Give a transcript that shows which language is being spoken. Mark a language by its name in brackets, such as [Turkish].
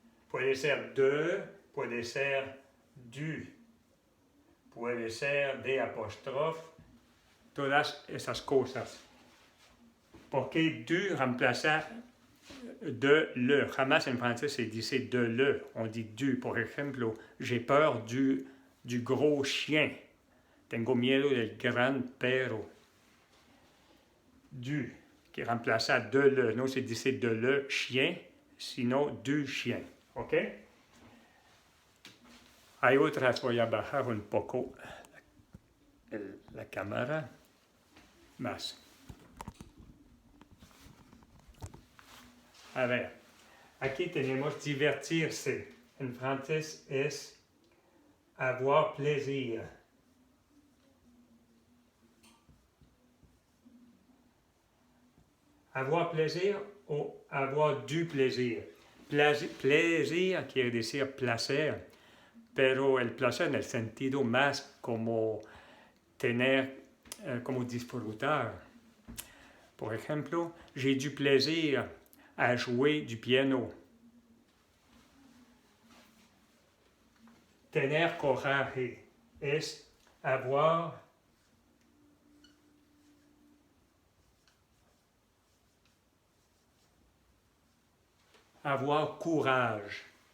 [Spanish] Puede ser de, puede ser du, puede ser de apóstrofe, todas esas cosas. ¿Por qué du remplaza de le? Jamás en français se dice de le, [French] on dit du. [Spanish] Por ejemplo, [French] j'ai peur du gros chien. [Spanish] Tengo miedo del gran perro. [French] Du, qui remplaça de le. [Spanish] No se dice de le chien, sino du chien. ¿Ok? Hay otras, voy a bajar un poco la cámara. Más. A ver, aquí tenemos divertirse. En francés es avoir plaisir. [French] Avoir plaisir o avoir du plaisir. [Spanish] Plaisir quiere decir placer, pero el placer en el sentido más como tener, como disfrutar. Por ejemplo, [French] j'ai du plaisir à jouer du piano. [Spanish] Tener coraje es [French] avoir courage.